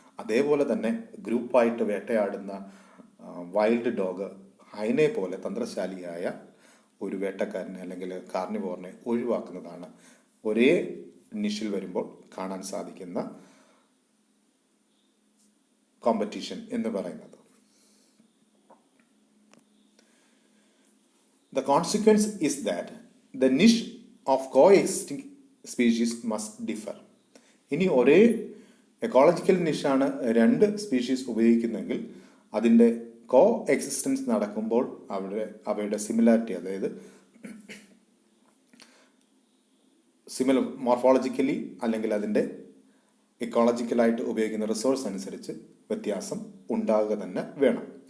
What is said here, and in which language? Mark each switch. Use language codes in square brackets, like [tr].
[ml] അതേപോലെ തന്നെ ഗ്രൂപ്പായിട്ട് വേട്ടയാടുന്ന വൈൽഡ് ഡോഗ് ഹൈനയെ പോലെ തന്ത്രശാലിയായ ഒരു വേട്ടക്കാരനെ അല്ലെങ്കിൽ കാർണിവോറിനെ ഒഴിവാക്കുന്നതാണ് ഒരേ നിഷിൽ വരുമ്പോൾ കാണാൻ സാധിക്കുന്ന കോമ്പറ്റീഷൻ എന്ന് പറയുന്നത്. [en] The consequence is that the niche of coexisting species must differ. [ml] ഇനി ഒരേ എക്കോളജിക്കൽ നിഷാണ് രണ്ട് സ്പീഷീസ് ഉപയോഗിക്കുന്നതെങ്കിൽ അതിൻ്റെ കോ എക്സിസ്റ്റൻസ് നടക്കുമ്പോൾ അവയുടെ സിമിലാരിറ്റി, അതായത് സിമിലർ മോർഫോളജിക്കലി അല്ലെങ്കിൽ അതിൻ്റെ ഇക്കോളജിക്കലായിട്ട് ഉപയോഗിക്കുന്ന റിസോഴ്സ് അനുസരിച്ച് വ്യത്യാസം ഉണ്ടാകുക തന്നെ വേണം.